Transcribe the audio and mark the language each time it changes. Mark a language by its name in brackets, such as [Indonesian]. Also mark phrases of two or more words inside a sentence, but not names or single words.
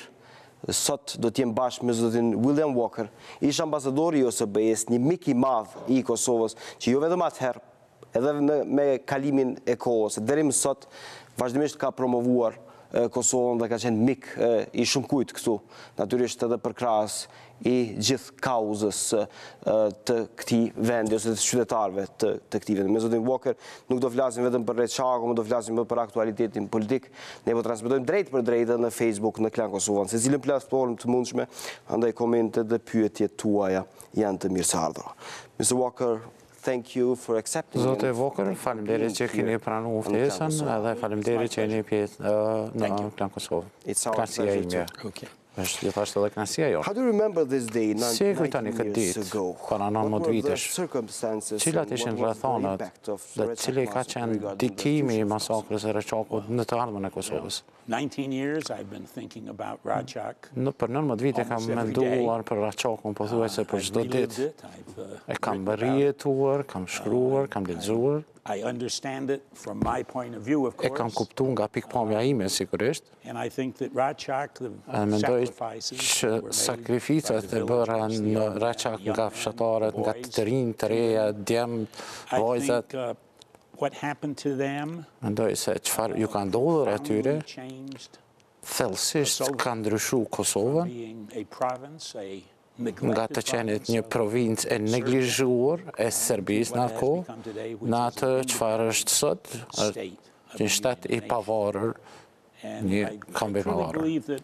[Albanian] Sot do t'jem bashkë me zotin William Walker, ish ambasadori i OSBE-s, një mik i madh i Kosovës, që jo vetëm atëherë, edhe me kalimin e kohës, deri më sot vazhdimisht ka promovuar Kosovën dhe ka qenë mik i shumë kujt këtu, natyrisht edhe përkrahas i gjithë kauzës të këtij vendi ose të qytetarëve të këtij vendi. Me zotin Walker nuk do flasim vetëm për Reçakun, do flasim për aktualitetin politik. Ne po transmetojmë drejt për drejt në Facebook në Klan Kosova, në secilën platformë të mundshme, andaj komentet dhe pyetjet tuaja janë të mirëseardhura. [English] Mr. Walker, thank you for accepting. [Albanian] Zote Walker, faleminderit që keni pranuar ftesën edhe faleminderit që jeni pjesë në Klan Kosova. Kënaqësia ime. Është gjithashtu edhe kënaqësia jote. [English] How do you remember this day 19 years ago? [Albanian] Para 19 vitesh. Cilat ishin rrethonat dhe cili ka qenë ndikimi i masakrës së Reçakut në të ardhmen e Kosovës? [English] 19 years I've been thinking about Rajak. [Albanian] Për 19 vite kam menduar për Reçakun pothuajse për çdo ditë. E kam rrjetuar, kam shkruar, kam lexuar. [English] I understand it from my point of view, of course. [Albanian] E kam kuptuar nga pikpamja ime sigurisht. [English] And I think that Rajak, the sacrifices [Albanian] që sakrificat e bëra në Reçak nga fshatarët, nga të rinj, të reja, djemt, vajzat. [English] What happened to them? [Albanian] Mendoj se çfarë ju ka ndodhur atyre, thellësisht ka ndryshuar Kosovën nga të qenit një provincë e neglizhuar e Serbisë në atë kohë, në atë çfarë është sot, një shtet i pavarur, një kombi pavarur.